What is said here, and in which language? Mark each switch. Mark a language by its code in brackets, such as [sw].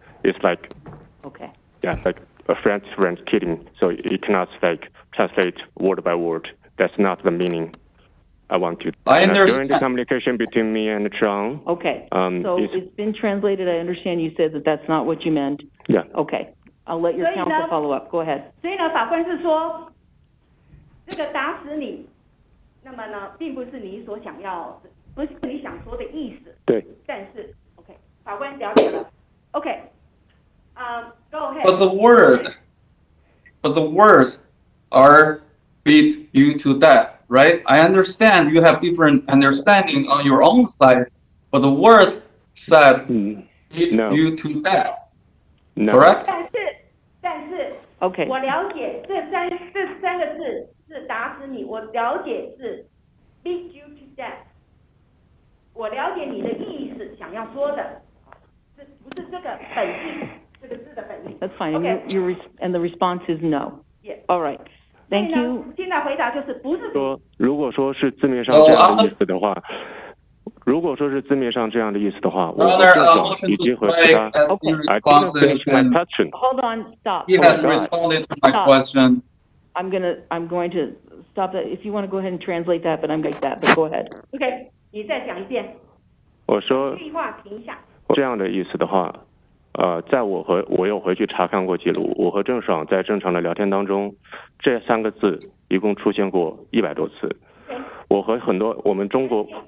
[en] It's like, like a friend kidding. So you cannot like translate word by word. That's not the meaning I want to. I understand. During the communication between me and Zheng. Okay. So it's been translated. I understand you said that that's not what you meant. Yeah. Okay. I'll let your counsel follow up. Go ahead. [zh] 所以呢，法官是说，这个打死你，那么呢，并不是你所想要的，不是你想说的意思。对。但是 ，OK， 法官了解了。OK， [en] go ahead. But the words are beat you to death, right? I understand you have different understanding on your own side, but the words said beat you to death. No. Correct? [zh] 但是，OK，我了解这三个字是打死你，我了解是 [en] beat you to death。 [zh] 我了解你的意思，想要说的，这不是这个本意，这个字的本意。 [en] That's fine. Okay. And the response is no. Yes. All right. Thank you. [zh] 现在回答就是不是说，如果说是字面上这样的意思的话。如果说是字面上这样的意思的话，我已经和他 [en] I didn't finish my question. Hold on, stop. He has responded to my question. I'm going to stop that. If you want to go ahead and translate that, but I'm going to that. But go ahead. [zh] OK， 你再讲一遍。我说这句话停一下。这样的意思的话，在我有回去查看过记录，我和郑爽在正常的聊天当中，这三个字一共出现过100多次。我和很多我们中国。